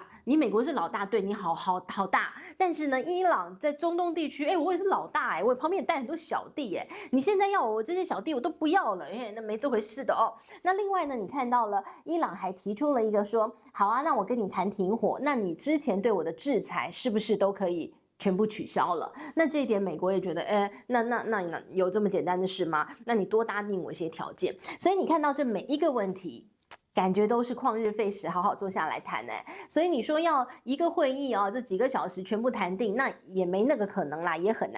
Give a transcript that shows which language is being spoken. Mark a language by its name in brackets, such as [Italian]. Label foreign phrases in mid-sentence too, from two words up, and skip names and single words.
[Chinese] 你美國是老大，對你好大，但是呢，伊朗在中東地區，我也是老大，我旁邊也帶很多小弟，你現在要我這些小弟我都不要了，那沒這回事的哦。那另外呢，你看到了伊朗還提出了一個說，好啊，那我跟你談停火，那你之前對我的制裁是不是都可以全部取消了？那這一點美國也覺得，那有這麼簡單的事嗎？那你多答應我一些條件。所以你看到這每一個問題，感覺都是曠日費時，好好坐下來談。所以你說要一個會議啊，這幾個小時全部談定，那也沒那個可能啦，也很難。